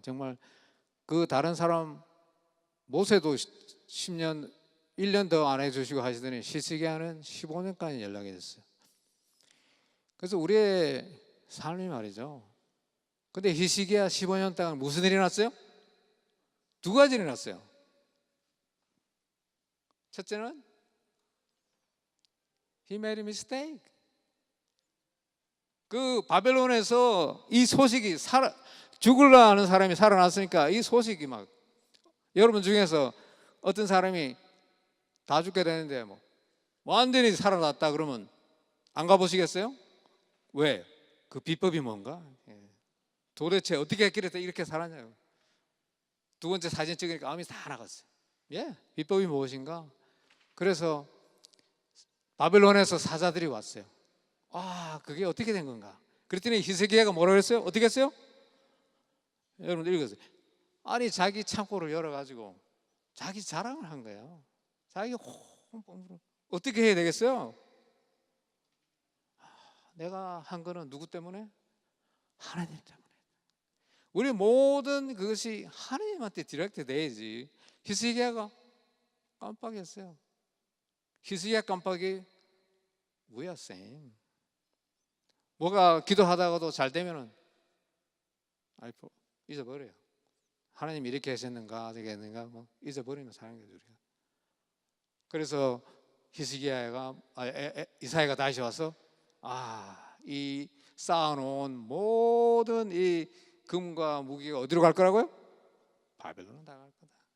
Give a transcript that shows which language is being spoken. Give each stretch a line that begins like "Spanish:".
Korean: 정말 그 다른 사람 모세도 10년 1년 더 안 해주시고 하시더니 히스기야는 15년까지 연락이 됐어요. 그래서 우리의 삶이 말이죠. 근데 히스기야 15년 동안 무슨 일이 났어요? 두 가지 일이 났어요. 첫째는
English: He made a mistake.
Korean: 그 바벨론에서 이 소식이 죽으려 하는 사람이 살아났으니까 이 소식이 막 여러분 중에서 어떤 사람이 다 죽게 되는데 뭐 완전히 살아났다 그러면 안 가보시겠어요? 왜? 그 비법이 뭔가? 도대체 어떻게 했길래 이렇게 살았냐고. 두 번째 사진 찍으니까 암이 다 나갔어요. 비법이 무엇인가? 그래서 바벨론에서 사자들이 왔어요. 그게 어떻게 된 건가? 그랬더니 히스기야가 뭐라고 했어요? 어떻게 했어요? 여러분들 읽으세요. 아니 자기 창고를 열어가지고 자기 자랑을 한 거예요. 자기 어떻게 해야 되겠어요? 내가 한 거는 누구 때문에? 하나님 때문에. 우리 모든 그것이 하나님한테 디렉트 돼야지. 히스기야가 깜빡했어요. 히스기야 깜빡이
English: We are same.
Korean: 뭐가 기도하다가도 잘 되면은 잊어버려요. 하나님 이렇게 하셨는가 어떻게 했는가 뭐 잊어버리는 사람이에요 우리가. 그래서 히스기야가 이사야가 다시 와서 이 쌓아놓은 모든 이 금과 무기가 어디로 갈 거라고요? 바벨론으로 다 갈 거다.